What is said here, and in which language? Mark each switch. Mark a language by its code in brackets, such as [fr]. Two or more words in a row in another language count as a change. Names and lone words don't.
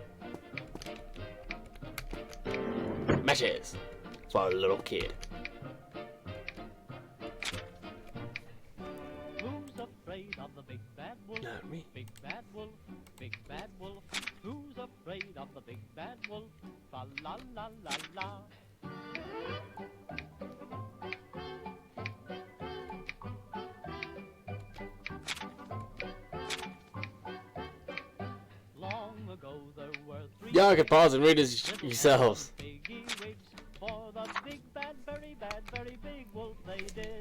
[en] Matches for a little kid. Who's afraid of the big bad wolf? Not me. Big bad wolf. Big bad wolf. Who's afraid of the big bad wolf? Fa la la la la. Long ago there were three. Y'all can pause and read this yourselves. Piggy wigs for the big bad, very big wolf they did.